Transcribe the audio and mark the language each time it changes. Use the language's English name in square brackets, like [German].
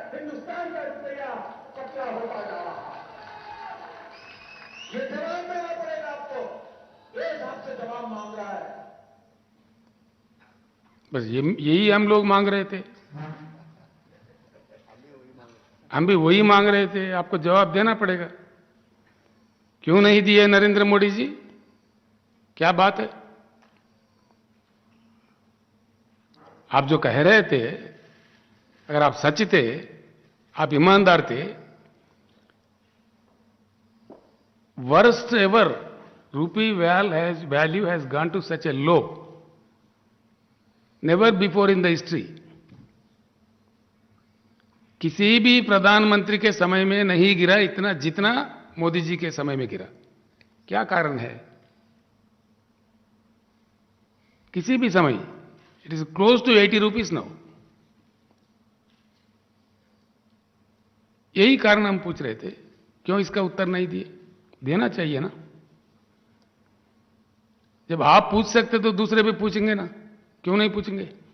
[Hindi] हिंदुस्तान का रुपया पतला होता जा रहा है। ये जवाब देना पड़ेगा आपको, देश आपसे जवाब मांग रहा है। बस यही हम लोग मांग रहे थे, हम भी वही मांग रहे थे। आपको जवाब देना पड़ेगा। क्यों नहीं दिए नरेंद्र मोदी जी? क्या बात है? आप जो कह रहे थे, अगर आप सच थे, आप ईमानदार थे, [English] worst ever rupee value has gone to such a low, never before in the history. [Hindi] किसी भी प्रधानमंत्री के समय में नहीं गिरा इतना जितना मोदी जी के समय में गिरा। क्या कारण है? किसी भी समय [English] it is close to 80 rupees now. [Hindi] यही कारण हम पूछ रहे थे, क्यों इसका उत्तर नहीं दिए? देना चाहिए ना। जब आप पूछ सकते तो दूसरे भी पूछेंगे ना, क्यों नहीं पूछेंगे?